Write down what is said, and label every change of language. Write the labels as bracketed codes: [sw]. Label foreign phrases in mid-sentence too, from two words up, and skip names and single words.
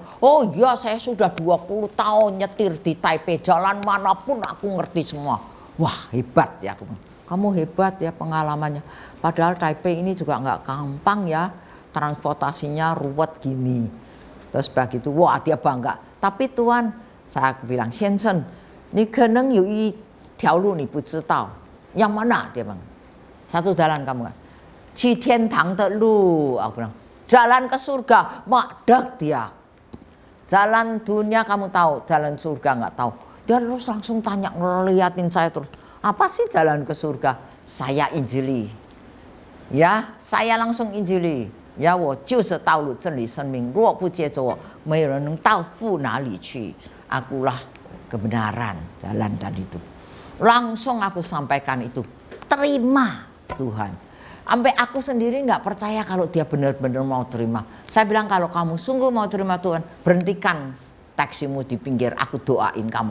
[id] Oh iya, saya sudah 20 tahun nyetir di Taipei, jalan manapun aku ngerti semua. Wah hebat ya. Kamu hebat ya pengalamannya. Padahal Taipei ini juga nggak gampang ya, transportasinya ruwet gini. Terus begitu, wah dia bangga. Tapi Tuhan, saya bilang, [zh] 先生, 你可能有一条路你不知道. [id] Yang mana? Dia bilang, 1 jalan kamu kan. [zh] 去天堂的路. [id] Aku bilang, jalan ke surga. Makdek dia. Jalan dunia kamu tahu, jalan surga nggak tahu. Dia terus langsung tanya, ngeliatin saya terus. Apa sih jalan ke surga? Saya injili. Ya, saya langsung injili. Ya, [zh] 我就是道路真理生命，若不接着我，没有人能到父哪里去。 [id] Akulah kebenaran, jalan dan hidup. Langsung aku sampaikan itu. Terima Tuhan. Sampai aku sendiri nggak percaya kalau dia benar-benar mau terima. Saya bilang kalau kamu sungguh mau terima Tuhan, berhentikan taksimu di pinggir, aku doain kamu.